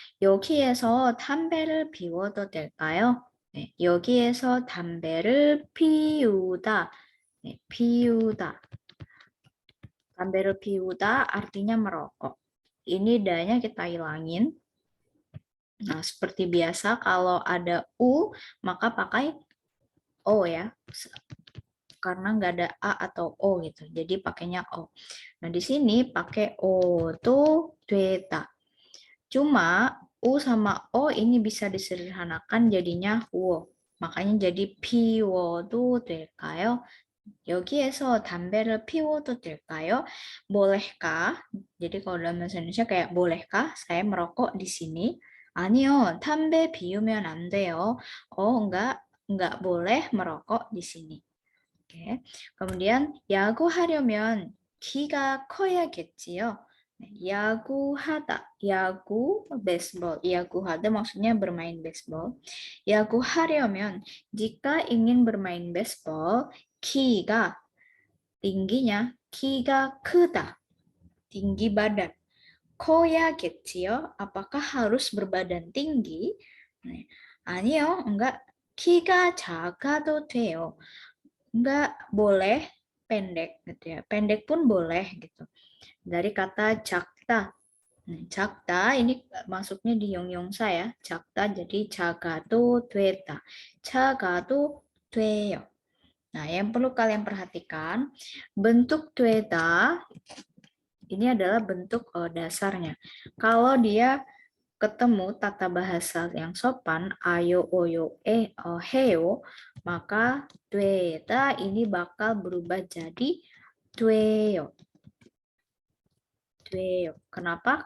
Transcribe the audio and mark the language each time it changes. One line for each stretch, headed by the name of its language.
Korean: 여기에서 담배를 피워도 될까요? 네, 여기에서 담배를 피우다. 네, piuda. 담배를
Indonesian: piuda artinya merokok. Ini danya kita hilangin. Nah, seperti biasa kalau ada u, maka pakai o ya. Karena nggak ada A atau O gitu. Jadi pakainya O. Nah, di sini pakai O tuh theta. Cuma U sama O ini bisa disederhanakan jadinya wo. Makanya jadi
Korean: 피워도 될까요? 여기에서 담배를 피워도 될까요?
Indonesian: bolehkah? Jadi kalau dalam bahasa Indonesia kayak bolehkah saya merokok di sini?
Korean: 아니요, 담배 피우면 안 돼요.
Indonesian: enggak boleh merokok di sini. Oke. Kemudian
Korean: 야구하려면 키가 커야겠지요. 야구하다, 야구, baseball. 야구하다
Indonesian: maksudnya bermain baseball.
Korean: 야구하려면
Indonesian: jika ingin bermain baseball,
Korean: 키가
Indonesian: tingginya
Korean: 키가 크다,
Indonesian: tinggi badan.
Korean: 커야겠지요.
Indonesian: Apakah harus berbadan tinggi?
Korean: 아니요,
Indonesian: enggak.
Korean: 키가 작아도 돼요.
Indonesian: Enggak boleh pendek gitu ya. Pendek pun boleh gitu. Dari kata 작다. 작다 ini masuknya di 용용사 ya.
Korean: 작다
Indonesian: jadi
Korean: 작아도 되다. 작아도 돼요.
Indonesian: Nah, yang perlu kalian perhatikan, bentuk 되다 ini adalah bentuk dasarnya. Kalau dia ketemu tata bahasa yang sopan, ayo, oyo, heyo, maka tueta ini bakal berubah jadi tueyo. Tueyo. Kenapa?